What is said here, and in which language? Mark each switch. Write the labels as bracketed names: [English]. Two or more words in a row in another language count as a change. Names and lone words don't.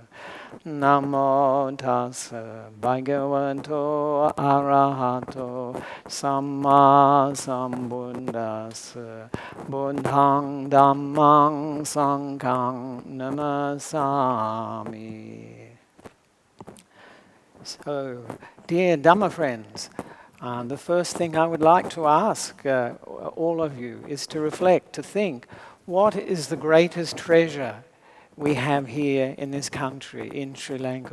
[Pali] Namo tassa bhagavato arahato samma sambuddhassa. Buddhaṃ Dhammāṃ Saṅghāṃ Namasāmi. [English] So, dear Dhamma friends, the first thing I would like to ask all of you is to reflect, to think, what is the greatest treasure we have here in this country, in Sri Lanka?